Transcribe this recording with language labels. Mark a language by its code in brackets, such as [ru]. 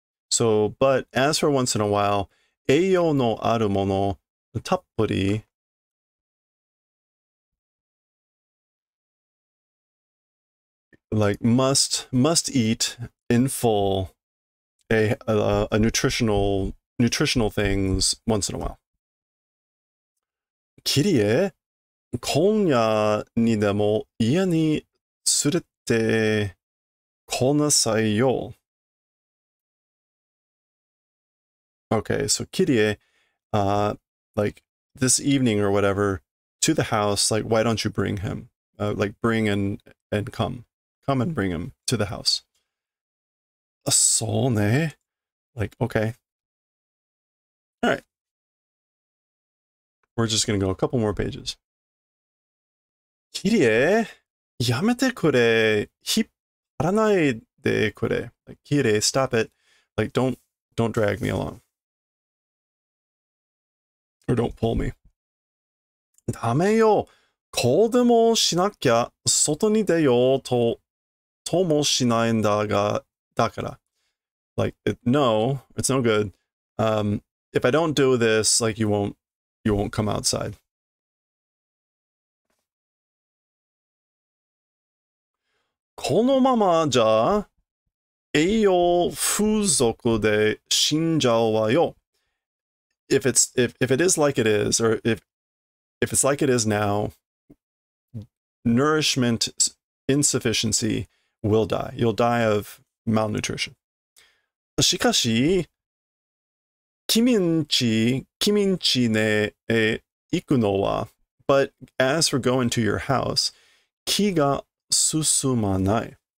[en] So, but as for once in a while, [ja] eiyo no aru mono tappuri [en] like must eat in full a nutritional things once in a while. [ja] 키리에今夜にでも家に連れてこなさいよ. [en] Okay, so Kirie, like this evening or whatever, to the house, like, why don't you bring him? Like, bring and come. Come and bring him to the house. So ne? Like, okay. All right. We're just going to go a couple more pages. [ja] Kirie, yamete kure, hipparanai de kure. [en] Like, Kirie, stop it. Like, don't drag me along. Or don't pull me. [ja] ダメよ。こうでもしなきゃ外に出ようともしないんだが、だから。 [en] Like, no, it's no good. If I don't do this, like, you won't come outside. [ja] このままじゃ栄養不足で死んじゃうわよ. [en] If it is like it is, or if it's like it is now, nourishment insufficiency will die. You'll die of malnutrition. [ja] しかし、君んちね行くのは、 [en] but as for going to your house, [ja] 気が進まない。